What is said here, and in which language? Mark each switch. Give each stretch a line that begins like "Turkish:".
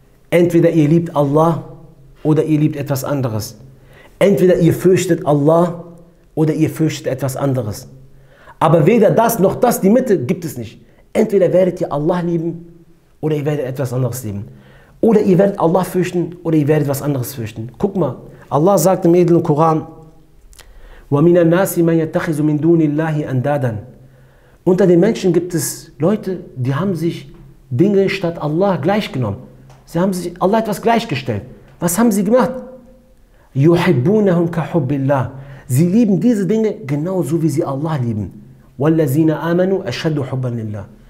German: Entweder ihr liebt Allah oder ihr liebt etwas anderes. Entweder ihr fürchtet Allah oder ihr fürchtet etwas anderes. Aber weder das noch das, die Mitte, gibt es nicht. Entweder werdet ihr Allah lieben oder ihr werdet etwas anderes lieben. Oder ihr werdet Allah fürchten oder ihr werdet was anderes fürchten. Guck mal, Allah sagt im edlen Koran,
Arabic: وَمِنَ النَّاسِ مَنْ يَتَّخِذُ مِنْ دُونِ اللَّهِ أَنْدَادًا.
German: Unter den Menschen gibt es Leute, die haben sich Dinge statt Allah gleichgenommen. Sie haben sich Allah etwas gleichgestellt. Was haben sie gemacht?
Arabic: يُحِبُّونَهُمْ كَحُبِّ اللَّهِ.
German: Sie lieben diese Dinge genauso wie sie Allah lieben.
Arabic: وَالَّذِينَ آمَنُوا أَشَدُّ حُبًّا لِلَّهِ.